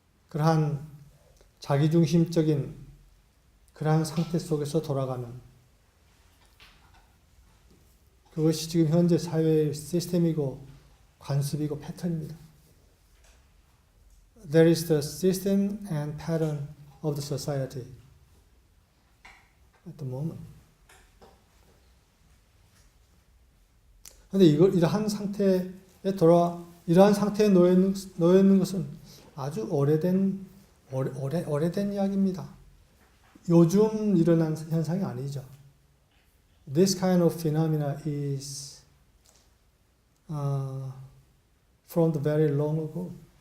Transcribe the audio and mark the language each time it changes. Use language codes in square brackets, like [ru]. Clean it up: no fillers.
[ko] 그러한 자기중심적인 그러한 상태 속에서 돌아가는 그것이 지금 현재 사회의 시스템이고 관습이고 패턴입니다. [en] There is the system and pattern of the society at the moment. [ko] 그런데 이러한 상태에 이러한 상태에 놓여 있는 것은 아주 오래된 이야기입니다. 요즘 일어난 현상이 아니죠. [en] This kind of phenomena is from the very long ago.